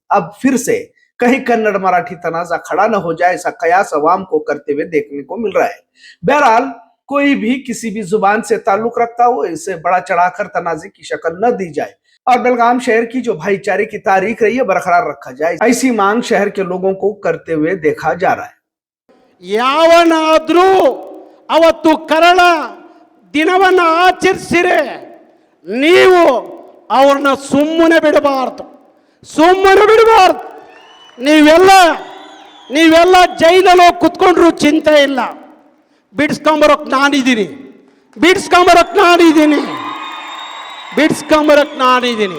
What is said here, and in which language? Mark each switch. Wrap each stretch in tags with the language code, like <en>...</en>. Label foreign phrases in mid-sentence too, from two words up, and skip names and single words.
<ur>اب پھر سے کہیں کنڑ مراٹھی تنازعہ کھڑا نہ ہو جائے، ایسا قیاس عوام کو کرتے ہوئے دیکھنے کو مل رہا ہے. بہرحال کوئی بھی کسی بھی زبان سے تعلق رکھتا ہو، اسے بڑا چڑھاکر تنازعے کی شکل نہ دی جائے اور بیلگام شہر کی جو بھائی چارے کی تاریخ رہی ہے برقرار رکھا جائے، ایسی مانگ شہر کے لوگوں کو کرتے ہوئے دیکھا جا رہا ہے.</ur> <kn>ಯಾವನಾದ್ರೂ ಅವತ್ತು ಕರಾಳ ದಿನವನ್ನು ಆಚರಿಸಿರೆ ನೀವು ಅವ್ರನ್ನ ಸುಮ್ಮನೆ ಬಿಡಬಾರ್ದು, ನೀವೆಲ್ಲ ಜೈಲಲ್ಲಿ ಹೋಗಿ ಕುತ್ಕೊಂಡ್ರು ಚಿಂತೆ ಇಲ್ಲ, ಬಿಡಿಸ್ಕೊಂಬರೋಕ್ ನಾನಿದ್ದೀನಿ.</kn>